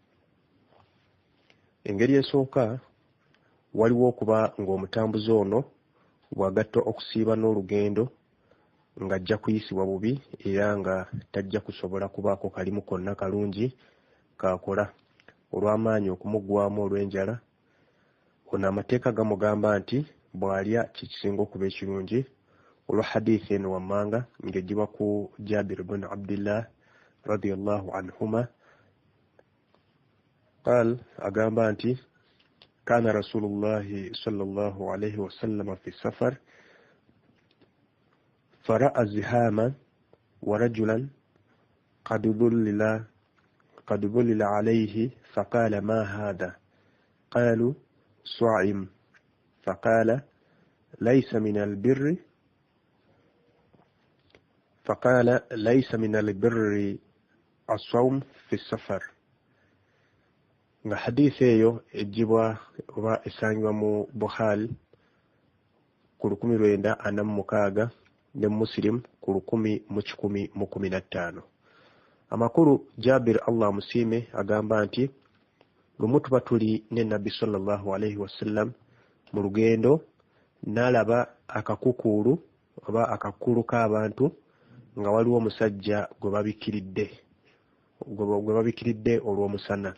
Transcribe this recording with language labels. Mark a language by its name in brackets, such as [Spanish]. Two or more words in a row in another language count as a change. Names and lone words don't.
[Ganda] Engeri esooka waliwo okuba ng'omutambuze ono bw'agatta okusiiba n'olugendo ng'ajja kuyisibwa bubi era nga tajja kusobola kubaako kalimu konna kalungi kakola olw'amaanyi okumuggwamu olw'enjala. Ono amateeka gamugamba nti bw'alya kikisinga okuba ekirungi, olwa hadiisi eno wammanga ng'ejjibwa ku Jabir ibn Abdillah [Arabic] رضي الله عنهما قال, [Ganda] agamba nti [Arabic] كان رسول الله صلى الله عليه وسلم في سفر فرأى زحاما ورجلا قد ظلل عليه فقال ما هذا؟ قالوا صائم، فقال ليس من البر الصوم في السفر. [Ganda] nga hadiisi eyo ejjibwa oba esangibwa mu Bukhari ku 1946 ne Muslim ku 1115. Amakulu Jabir Allah musiime agamba nti lumu tuba tuli ne Nabbi [Arabic] صلى الله عليه وسلم [Ganda] mu lugendo, n'alaba akakukuulu oba akakulu k'abantu nga waliwo omusajja gwe babikiridde olw'omusana.